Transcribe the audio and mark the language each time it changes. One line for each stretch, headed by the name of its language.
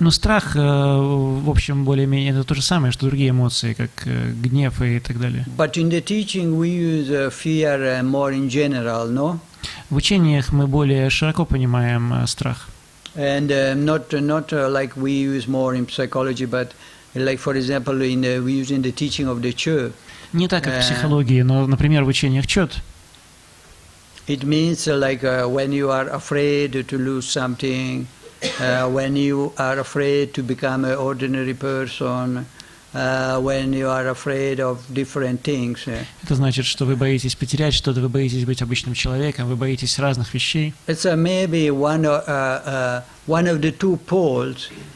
Russian: Но страх, в общем, более-менее это то же самое, что другие эмоции, как гнев и так далее.
English: But in the teaching we use fear more in general, no?
Russian: В учениях мы более широко понимаем страх.
English: And not like we use more in psychology, but like, for example, we use in the teaching of the Chu.
Russian: Не так, как в психологии, но, например, в учениях чет.
English: It means like when you are afraid to lose something, when you are afraid to become an ordinary person, when you are afraid of different things.
Russian: Это значит, что вы боитесь потерять что-то, вы боитесь быть обычным человеком, вы боитесь разных вещей.
English: It's maybe one of the two poles